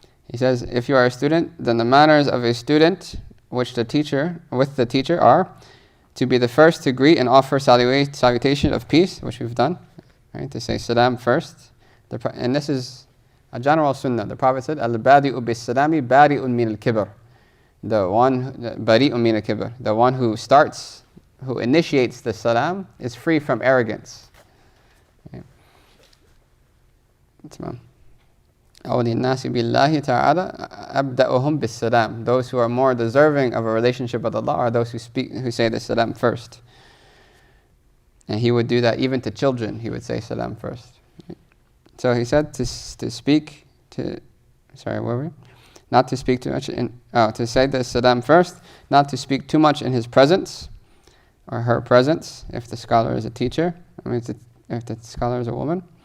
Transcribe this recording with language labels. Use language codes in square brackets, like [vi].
[en] He says, if you are a student, then the manners of a student with the teacher are to be the first to greet and offer salutation of peace, which we've done, right? To say salam first. And this is A general sunnah. The Prophet said, [ar] Al-badi'u bis-salami bari'un min al-kibr. [en] The one, [ar] bari'un min al-kibr. [en] The one who starts, who initiates the salam is free from arrogance. Okay. [ar] أولي الناس بالله تعالى أبدأهم بالسلام. [en] Those who are more deserving of a relationship with Allah are those who say the salam first. And he would do that even to children. He would say salam first. So he said to speak to, sorry, where were we? Not to speak too much to say the salam first, not to speak too much in his presence or her presence, if the scholar is a teacher, if the scholar is a woman.